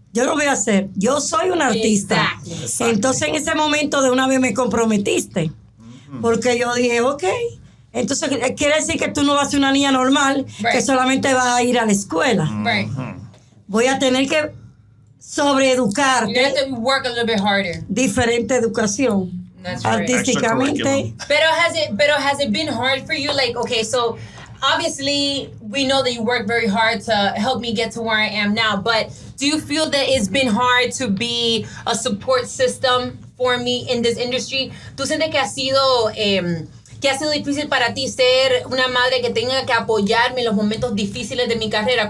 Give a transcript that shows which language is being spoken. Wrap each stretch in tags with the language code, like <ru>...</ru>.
<es>Yo lo voy a hacer. Yo soy una artista.</es> <en>Exactly.</en> <es>Entonces, en ese momento, de una vez me comprometiste. Porque yo dije, ok. Entonces, quiere decir que tú no vas a ser una niña normal, que solamente vas a ir a la escuela.</es> <en>Right.</en> <es>Voy a tener que sobreeducarte.</es> <en>You have to work a little bit harder.</en> <es>Diferente educación.</es> <en>That's right.</en> <es>Artísticamente.</es> <en>Pero has it been hard for you? Like, okay, so obviously we know that you work very hard to help me get to where I am now, but do you feel that it's been hard to be a support system for me in this industry?</en> <es>¿Tú sientes que ha sido difícil para ti ser una madre que tenga que apoyarme en los momentos difíciles de mi carrera?</es>